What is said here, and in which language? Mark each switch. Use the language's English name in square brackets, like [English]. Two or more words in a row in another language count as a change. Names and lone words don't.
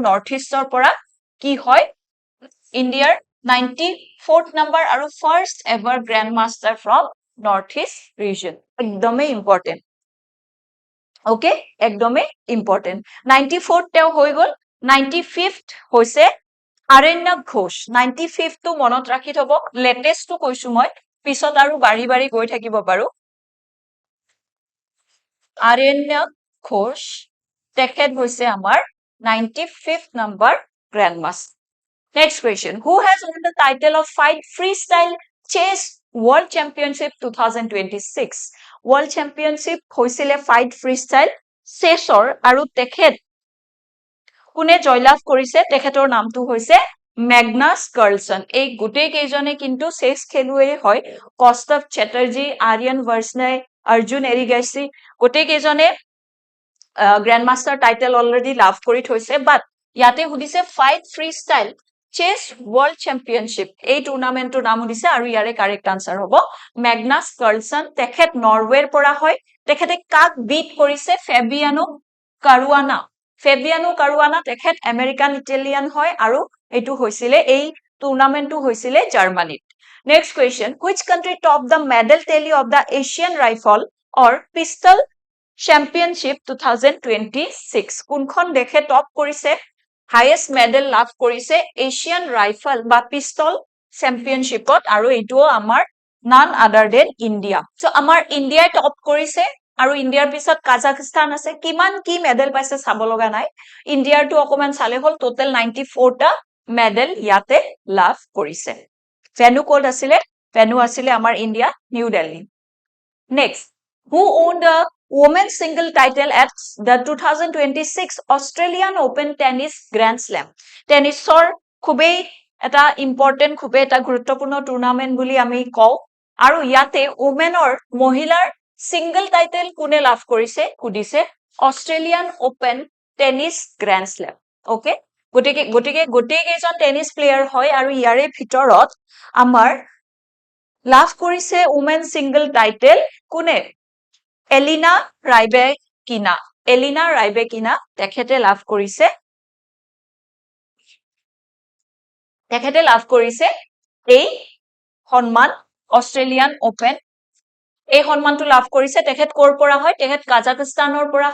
[Assamese] নৰ্থ ইষ্টৰ পৰা কি হয় ইণ্ডিয়াৰ 94th নম্বৰ আৰু [English] first ever grandmaster from North East region [Assamese] একদমই ইম্পৰ্টেন্ট ওকে একদমই ইম্পৰ্টেন্ট 94th তেও হৈ গল 95th হৈছে আৰণ্যক ঘোষ 95th টো মনত ৰাখি থব লেটেষ্ট টো কৈছো মই পিছত আৰু বাৰি বাৰি গৈ থাকিব পাৰো আৰণ্যক ঘোষ তেখেত হৈছে আমাৰ 95th নম্বৰ গ্ৰ্যান্ডমাষ্টাৰ [English] next question who has won the title of fight freestyle chess world championship 2026 world championship [Assamese] হৈছিলে [English] fight freestyle chessৰ [Assamese] আৰু তেখেত কোনে জয়লাভ কৰিছে তেখেতৰ নামটো হৈছে মেগনাছ কাৰ্লসন এই গুটেই কেইজনে কিন্তু চেছ খেলুৱৈ হয় কষ্টভ চ্যাটাৰ্জী আৰিয়ান ভাৰ্সনে অৰ্জুন এৰিগাছি গুটেই কেইজনে [English] grandmaster title already [Assamese] লাভ কৰি থৈছে বাট ইয়াতে সুধিছে [English] fight freestyle chess world championship [Assamese] এই টুৰ্নামেন্টৰ নাম দিছে আৰু ইয়াৰে [English] correct answer [Assamese] হ'ব মেগনাছ কাৰ্লসন তেখেত নৰৱেৰ পৰা হয় তেখেতে কাক বিট কৰিছে ফেবিয়ানো কাৰুৱানা ফেবিয়ানো কাৰুৱানা তেখেত [English] American Italian [Assamese] হয় আৰু এইটো হৈছিলে এই টুৰ্নামেন্টটো হৈছিলে জাৰ্মানীত [English] next question which country top the medal tally of the Asian rifle or pistol championship 2026 [Assamese] কোনখন দেশে টপ কৰিছে [English] highest medal [Assamese] লাভ কৰিছে এছিয়ান ৰাইফল বা পিস্তল চেম্পিয়নশ্বিপত আৰু এইটো আমাৰ [English] none other than India so [Assamese] আমাৰ ইণ্ডিয়াই টপ কৰিছে আৰু ইণ্ডিয়াৰ পিছত কাজাখস্তান আছে কিমান কি মেডেল পাইছে চাব লগা নাই ইণ্ডিয়াৰটো অকমান চালে হল টোটাল 94 টা মেডেল ইয়াতে লাভ কৰিছে [English] venue code [Assamese] আছিলে ভেনু আছিলে আমাৰ ইণ্ডিয়া নিউ দিল্লী নেক্সট [English] who owned the women's single title at the 2026 Australian [Assamese] Open Tennis Grand Slam টেনিছৰ খুবেই এটা ইম্পৰ্টেন্ট খুবেই এটা গুৰুত্বপূৰ্ণ টুৰ্নামেন্ট বুলি আমি কওঁ আৰু ইয়াতে ওমেনৰ মহিলাৰ [English] single title [Assamese] কোনে লাভ কৰিছে সুধিছে অস্ট্রেলিয়ান ওপেন টেনিস গ্র্যান্ড স্ল্যাম ওকে গটিকে গোটেই কেইজন [English] tennis player [Assamese] হয় আৰু ইয়াৰে ভিতৰত আমাৰ লাভ কৰিছে [English] women single title [Assamese] কোনে এলিনা ৰাইবেকিনা তেখেতে লাভ কৰিছে এই সন্মান অস্ট্রেলিয়ান ওপেন এই সন্মানটো লাভ কৰিছে তেখেত কৰ পৰা হয় তেখেত কাজাখস্তানৰ পৰা